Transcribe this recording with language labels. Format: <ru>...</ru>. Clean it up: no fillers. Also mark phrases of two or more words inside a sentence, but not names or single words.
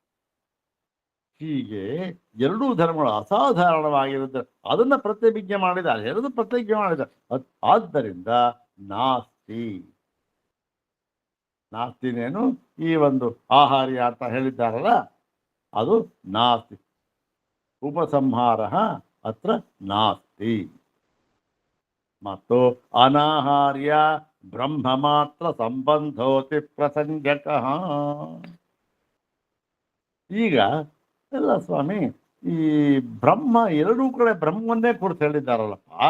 <kn>ಹೀಗೆ ಎರಡೂ ಧರ್ಮಗಳು ಅಸಾಧಾರಣವಾಗಿರುತ್ತೆ. ಅದನ್ನ ಪ್ರತಿಭಿಜ್ಞೆ ಮಾಡಿದ್ದಾರೆ, ಎರಡು ಪ್ರತಿಜ್ಞೆ ಮಾಡಿದ್ದಾರೆ. ಆದ್ದರಿಂದ ನಾಸ್ತಿ. ನಾಸ್ತಿನೇನು ಈ ಒಂದು ಆಹಾರ್ಯ ಅಂತ ಹೇಳಿದ್ದಾರಲ್ಲ, ಅದು ನಾಸ್ತಿ.</kn> <sa>ಉಪಸಂಹಾರ ಅತ್ರ ನಾಸ್ತಿ. ಮತ್ತು ಅನಾಹಾರ್ಯ ಬ್ರಹ್ಮ ಮಾತ್ರ ಸಂಬಂಧೋತಿ ಪ್ರಸಂಜಕ.</sa> <kn>ಈಗ ಎಲ್ಲ ಸ್ವಾಮಿ, ಈ ಬ್ರಹ್ಮ ಎರಡೂ ಕಡೆ ಬ್ರಹ್ಮವನ್ನೇ ಕುರಿತು ಹೇಳಿದ್ದಾರಲ್ಲಪ್ಪ.</kn>